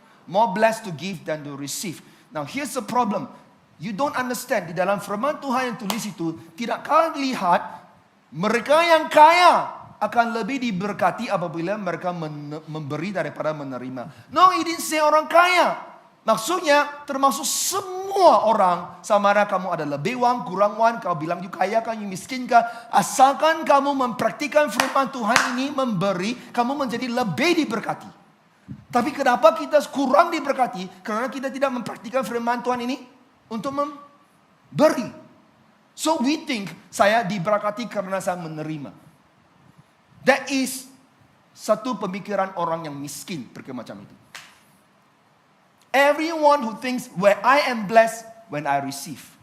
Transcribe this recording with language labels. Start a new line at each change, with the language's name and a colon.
English: More blessed to give than to receive. Now here's the problem. You don't understand.
Malay: Di dalam firman Tuhan yang tulis itu, tidak kau lihat mereka yang kaya akan lebih diberkati apabila mereka memberi daripada menerima.
English: No, he didn't say
Malay: orang kaya. Maksudnya termasuk semua orang, sama ada kamu ada lebih uang, kurang uang, kau bilang you kaya kan, you miskin kan, asalkan kamu mempraktikkan firman Tuhan ini memberi, kamu menjadi lebih diberkati. Tapi kenapa kita kurang diberkati? Karena kita tidak mempraktikkan firman Tuhan ini untuk memberi.
English: So we think
Malay: saya diberkati karena saya menerima.
English: That is
Malay: satu pemikiran orang yang miskin berkata macam itu.
English: Everyone who thinks where I am blessed when I receive.